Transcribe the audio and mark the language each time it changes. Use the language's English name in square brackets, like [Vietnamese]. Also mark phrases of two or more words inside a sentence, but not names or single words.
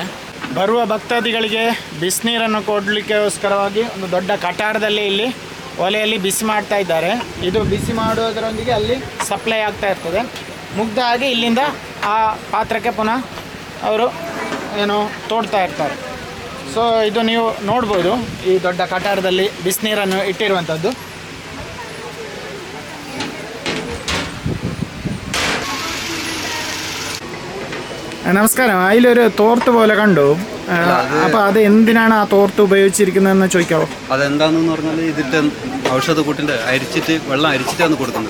[Kannada] ಬರುವ ಭಕ್ತಾದಿಗಳಿಗೆ ಬಿಸಿನೀರನ್ನು ಕೊಡಲಿಕ್ಕೋಸ್ಕರವಾಗಿ ಒಂದು ದೊಡ್ಡ ಕಟಾರದಲ್ಲಿ ಇಲ್ಲಿ ಒಲೆಯಲ್ಲಿ ಬಿಸಿ ಮಾಡ್ತಾ ಇದ್ದಾರೆ. ಇದು ಬಿಸಿ ಮಾಡೋದರೊಂದಿಗೆ ಅಲ್ಲಿ ಸಪ್ಲೈ ಆಗ್ತಾ ಇರ್ತದೆ. ಮುಗ್ದ ಹಾಗೆ ಇಲ್ಲಿಂದ ಆ ಪಾತ್ರಕ್ಕೆ ಪುನಃ ಅವರು ಏನು ತೋಡ್ತಾ ಇರ್ತಾರೆ. ಸೊ ಇದು ನೀವು ನೋಡ್ಬೋದು, ಈ ದೊಡ್ಡ ಕಟಾರದಲ್ಲಿ ಬಿಸಿನೀರನ್ನು ಇಟ್ಟಿರುವಂಥದ್ದು. [Malayalam] നമസ്കാരം. അതിലൊരു തോർത്ത് പോലെ കണ്ടു. അപ്പോൾ അത് എന്തിനാണ് ആ തോർത്ത് ഉപയോഗിച്ചിരിക്കുന്നതെന്ന് ചോദിക്കാവോ? അതെന്താണെന്ന് പറഞ്ഞാൽ ഇതിൻ്റെ ഔഷധ കൂട്ടിൻ്റെ അരിച്ചിട്ട് വെള്ളം അരിച്ചിട്ടാണ് കൊടുക്കുന്നത്.